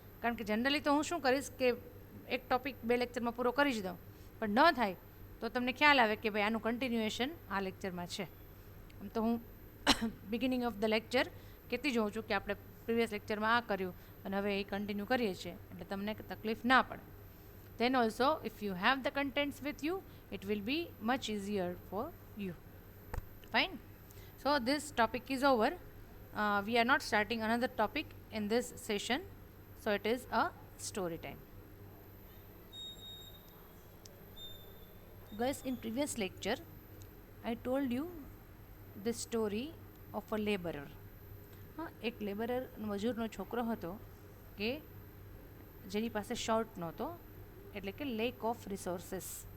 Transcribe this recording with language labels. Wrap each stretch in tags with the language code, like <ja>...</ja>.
<gu>કારણ કે જનરલી તો હું શું કરીશ કે એક ટોપિક 2 લેક્ચરમાં પૂરો કરી જ દઉં, પણ ન થાય તો તમને ખ્યાલ આવે કે ભાઈ આનું કન્ટિન્યુએશન આ લેક્ચરમાં છે. આમ તો હું</gu> <en>beginning of the lecture</en> <gu>કહેતી જોઉં છું કે આપણે પ્રીવિયસ લેક્ચરમાં આ કર્યું અને હવે એ કન્ટિન્યુ કરીએ છીએ, એટલે તમને તકલીફ ના પડે.</gu> <en>Then also, if you have the contents with you, it will be much easier for you. Fine. So this topic is over. We are not starting another topic in this session. So it is a story time. Guys, in previous lecture, I told you the story of a laborer.</en> <gu>એક લેબરર, મજૂરનો છોકરો હતો કે જેની પાસે short નહોતો, એટલે કે</gu> <en>Lack of resources.</en>